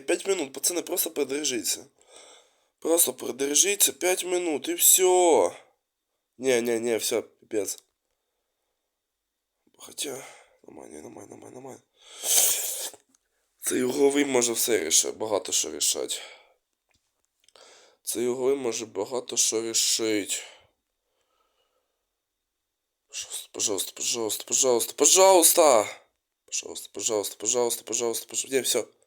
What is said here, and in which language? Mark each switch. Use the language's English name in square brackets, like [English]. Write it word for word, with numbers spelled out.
[Russian] пять минут, пацаны, просто продержите. Просто продержите пять минут и все. Не-не-не, все, пипец. Хотя, нормально, нормально, нормально, нормально. [Ukrainian] Цей угловий може все рішати, багато що рішать. Цей угловий може багато що рішить. [Russian] Пожалуйста, пожалуйста, пожалуйста, пожалуйста, пожалуйста! Пожалуйста, пожалуйста, пожалуйста, пожалуйста, пожалуйста. Не, все.